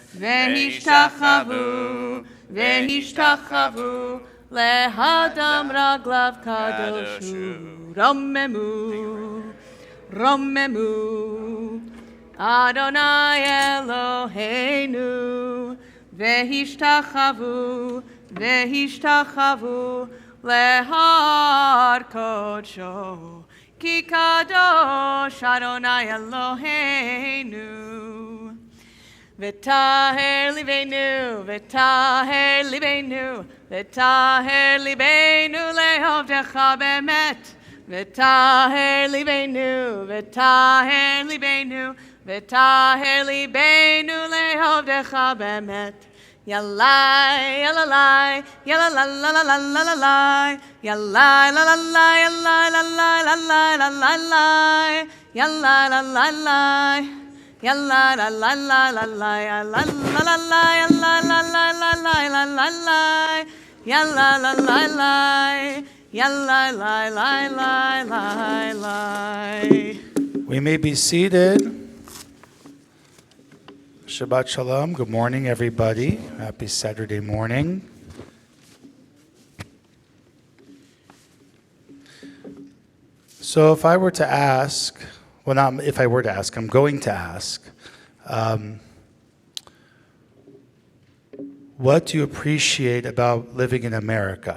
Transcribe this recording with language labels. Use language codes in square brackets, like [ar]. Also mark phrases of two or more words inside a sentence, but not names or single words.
[he] והשתחוו והשתחוו להדום רגליו קדוש הוא רוממו אדוני אלוהינו והשתחוו, והשתחוו, להר קדשו, כי קדוש אדוני אלוהינו. וטהר לבנו, וטהר לבנו, וטהר לבנו לעבדך באמת. וטהר לבנו, וטהר לבנו, וטהר לבנו לעבדך באמת. Yalai, yalalai, yalalalalalalalai, yalai, lalalai, yalai, lalai, lalai, lalai, yalai, lalai, yalai, lalai, lalai, yalai, lalai, lalai, yalai, lalai, yalai, lalai. [en] We may be seated. [he] שבת שלום. [en] Good morning, everybody. Happy Saturday morning. So if I were to ask, well, not if I were to ask, I'm going to ask, what do you appreciate about living in America?